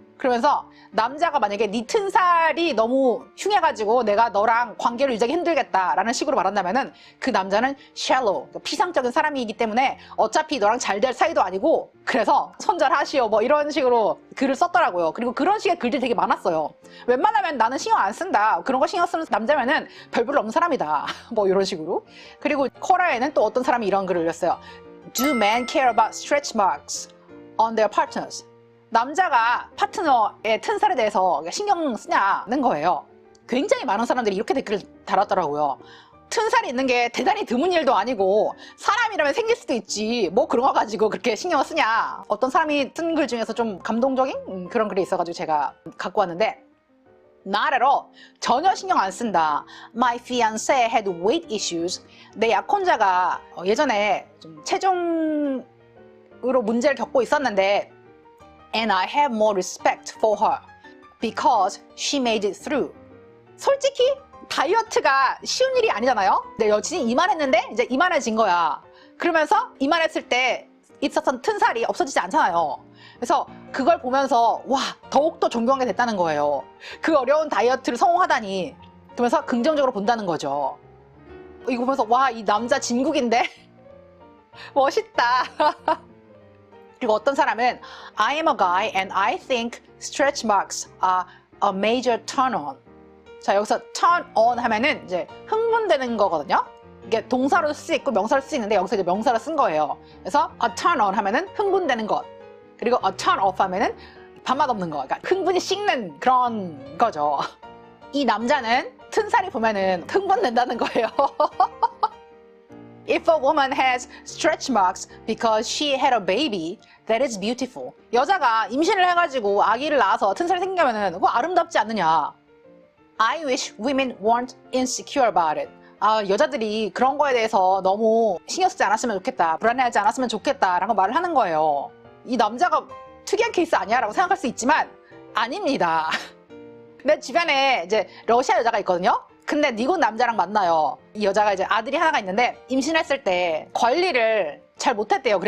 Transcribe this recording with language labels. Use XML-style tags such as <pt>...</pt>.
<ko>그러면서 남자가 만약에 네 튼살이 너무 흉해가지고 내가 너랑 관계를 유지하기 힘들겠다라는 식으로 말한다면은 그 남자는 shallow, 피상적인 사람이기 때문에 어차피 너랑 잘 될 사이도 아니고 그래서 손절하시오 뭐 이런 식으로 글을 썼더라고요. 그리고 그런 식의 글들이 되게 많았어요. 웬만하면 나는 신경 안 쓴다. 그런 거 신경 쓰는 남자면은 별별 없는 사람이다. 뭐 이런 식으로. 그리고 코라에는 또 어떤 사람이 이런 글을 올렸어요.</ko> <en>Do men care about stretch marks on their partners?</en> <ko>남자가 파트너의 튼살에 대해서 신경 쓰냐는 거예요. 굉장히 많은 사람들이 이렇게 댓글을 달았더라고요. 튼살이 있는 게 대단히 드문 일도 아니고 사람이라면 생길 수도 있지 뭐 그런 거 가지고 그렇게 신경을 쓰냐. 어떤 사람이 쓴 글 중에서 좀 감동적인 그런 글이 있어가지고 제가 갖고 왔는데</ko> <en>Not at all.</en> <ko>전혀 신경 안 쓴다.</ko> <en>My fiancé had weight issues.</en> <ko>내 약혼자가 예전에 좀 체중으로 문제를 겪고 있었는데</ko> <en>And I have more respect for her because she made it through.</en> <ko>솔직히 다이어트가 쉬운 일이 아니잖아요. 내 여친이 이만했는데 이제 이만해진 거야. 그러면서 이만했을 때 있었던 튼살이 없어지지 않잖아요. 그래서 그걸 보면서 와 더욱더 존경하게 됐다는 거예요. 그 어려운 다이어트를 성공하다니. 그러면서 긍정적으로 본다는 거죠. 이거 보면서 와 이 남자 진국인데 멋있다. 그리고 어떤 사람은</ko> <en>I am a guy and I think stretch marks are a major turn on.</en> <ko>자 여기서 turn on 하면은 이제 흥분되는 거거든요. 이게 동사로 쓸 수 있고 명사로 쓸 수 있는데 여기서 이제 명사로 쓴 거예요. 그래서 a turn on 하면은 흥분되는 것. 그리고 a turn off 하면은 밥맛 없는 거. 그러니까 흥분이 식는 그런 거죠. 이 남자는 튼살이 보면은 흥분된다는 거예요.</ko> <en>If a woman has stretch marks because she had a baby, that is beautiful.</en> <ko>여자가 임신을 해가지고 아기를 낳아서 튼살이 생기면은 그거 아름답지 않느냐.</ko> <en>I wish women weren't insecure about it.</en> <ko>아, 여자들이 그런 거에 대해서 너무 신경 쓰지 않았으면 좋겠다. 불안해하지 않았으면 좋겠다라고 말을 하는 거예요. 이 남자가 특이한 케이스 아니야? 라고 생각할 수 있지만 아닙니다. 내 주변에 이제 러시아 여자가 있거든요. 근데 미국 남자랑 만나요. 이 여자가 이제 아들이 하나가 있는데 임신했을 때 관리를 잘 못했대요.</ko>